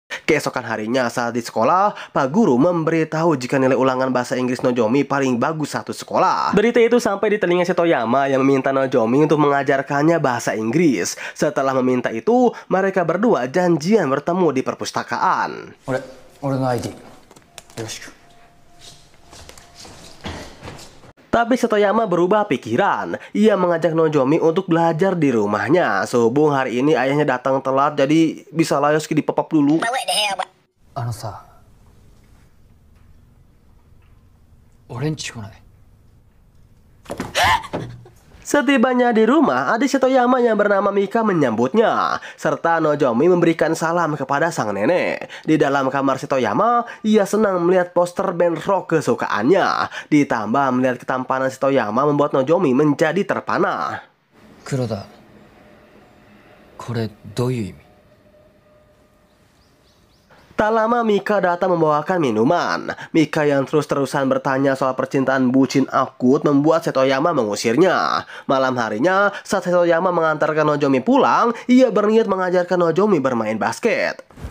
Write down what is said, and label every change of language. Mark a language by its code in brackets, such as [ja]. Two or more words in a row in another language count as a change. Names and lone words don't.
[id] Keesokan harinya saat di sekolah, Pak Guru memberitahu jika nilai ulangan bahasa Inggris Nozomi paling bagus satu sekolah. Berita itu sampai di telinga Setoyama yang meminta Nozomi untuk mengajarkannya bahasa Inggris. Setelah meminta itu, mereka berdua janjian bertemu di perpustakaan. [ja] 俺の ID よろしく [id] Tapi Setoyama berubah pikiran. Ia mengajak Nozomi untuk belajar di rumahnya. Sehubung hari ini ayahnya datang telat, jadi bisa layos di pop-up dulu. [ja] あのさ俺んち来ない [id] Setibanya di rumah, adik Setoyama yang bernama Mika menyambutnya, serta Nozomi memberikan salam kepada sang nenek. Di dalam kamar Setoyama, ia senang melihat poster [en] band rock [id] kesukaannya. Ditambah melihat ketampanan Setoyama membuat Nozomi menjadi terpana. [ja] 黒田これどういう意味 [id] Tak lama Mika datang membawakan minuman. Mika yang terus-terusan bertanya soal percintaan bucin akut membuat Setoyama mengusirnya. Malam harinya, saat Setoyama mengantarkan Nozomi pulang, ia berniat mengajarkan Nozomi bermain basket.